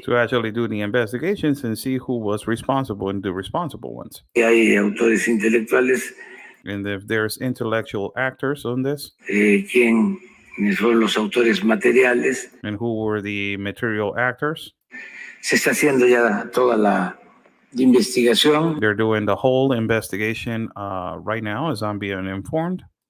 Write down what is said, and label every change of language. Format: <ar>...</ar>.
<en>To actually do the investigations and see who was responsible and the responsible ones.</en> <es>Hay autores intelectuales.</es> <en>And if there's intellectual actors on this.</en> <es>¿Quiénes fueron los autores materiales?</es> <en>And who were the material actors?</en> <es>Se está haciendo ya toda la investigación.</es> <en>They're doing the whole investigation right now, as I'm being informed.</en>